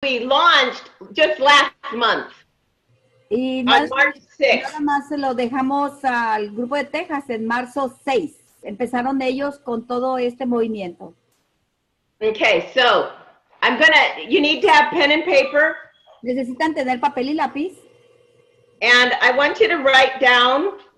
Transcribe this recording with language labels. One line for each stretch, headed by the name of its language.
English: we launched just last month.
Spanish: Y On nada,
English: March 6th.
Spanish: nada más se lo dejamos al grupo de Texas en marzo 6. Empezaron ellos con todo este movimiento.
English: Okay, so you need to have pen and paper.
Spanish: Necesitan tener papel y lápiz.
English: And I want you to write down.